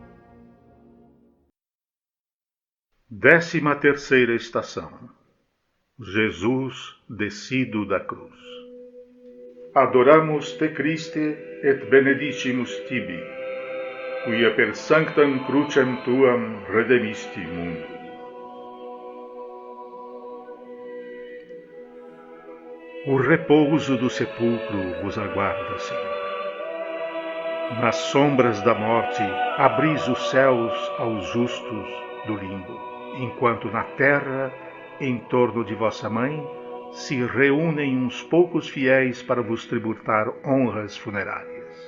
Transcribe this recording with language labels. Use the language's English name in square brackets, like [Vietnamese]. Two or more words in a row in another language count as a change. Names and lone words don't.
[Portuguese] Décima terceira estação. Jesus descido da cruz. [Latin] Adoramus te Christe et benedicimus tibi, quia per sanctam crucem tuam redemisti mundum. [Portuguese] O repouso do sepulcro vos aguarda, Senhor. Nas sombras da morte, abris os céus aos justos do limbo, enquanto na terra, em torno de vossa mãe, se reúnem uns poucos fiéis para vos tributar honras funerárias.